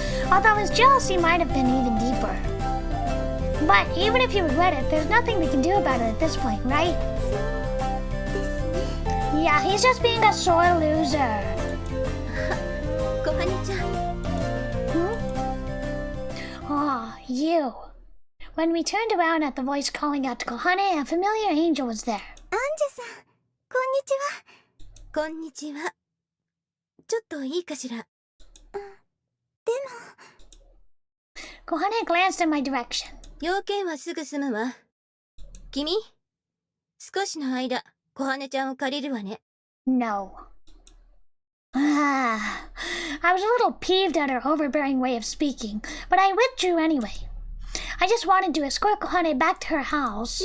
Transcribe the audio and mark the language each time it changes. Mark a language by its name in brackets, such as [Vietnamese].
[English] Although his jealousy might have been even deeper. But even if you regret it, there's nothing we can do about it at this point, right? Yeah, he's just being a sore loser. [Japanese] 小羽ちゃん、 [English] Oh, you. When we turned around at the voice calling out to Kohane, a familiar angel was there. [Japanese] アンジュさん、こんにちは。こんにちは。ちょっといいかしら。でも [English] Kohane glanced in my direction. [Japanese] 要件はすぐ済むわ。君、少しの間、小羽ちゃんを借りるわね。 [English] No. I was a little peeved at her overbearing way of speaking, but I withdrew anyway. I just wanted to escort Kohane back to her house.